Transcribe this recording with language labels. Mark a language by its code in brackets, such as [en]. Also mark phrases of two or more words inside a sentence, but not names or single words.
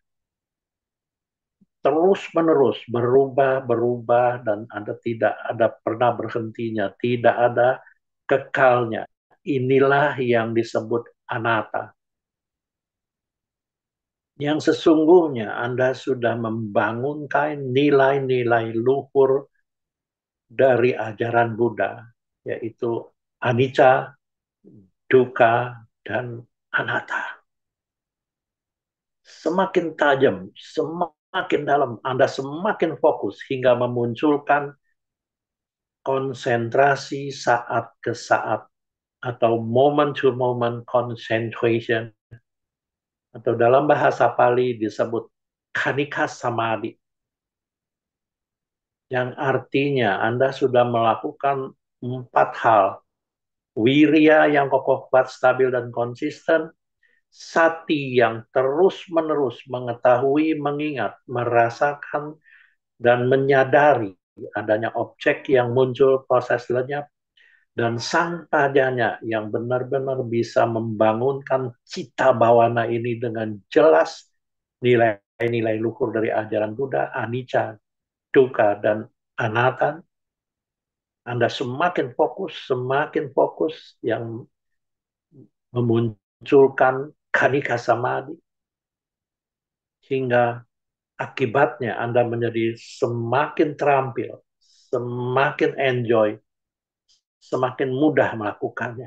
[id] Terus-menerus berubah, dan Anda tidak ada pernah berhentinya, tidak ada kekalnya. Inilah yang disebut anatta. Yang sesungguhnya Anda sudah membangunkan nilai-nilai luhur dari ajaran Buddha, yaitu [pi] anicca, dukkha, [id] dan anatta. Semakin tajam, semakin dalam, Anda semakin fokus hingga memunculkan konsentrasi saat ke saat atau [en] moment to moment concentration, [id] atau dalam bahasa Pali disebut [pi] khanika samadhi, [id] yang artinya Anda sudah melakukan 4 hal. Wirya yang kokoh, kuat, stabil, dan konsisten. Sati yang terus-menerus mengetahui, mengingat, merasakan, dan menyadari adanya objek yang muncul proses lenyap. Dan sang pajanya yang benar-benar bisa membangunkan [pi] cita bawana [id] ini dengan jelas, nilai-nilai luhur dari ajaran Buddha, [pi] anicca, dukkha, [id] dan anatta, Anda semakin fokus yang memunculkan [pi] kanika samadhi, [id] hingga akibatnya Anda menjadi semakin terampil, semakin enjoy, semakin mudah melakukannya.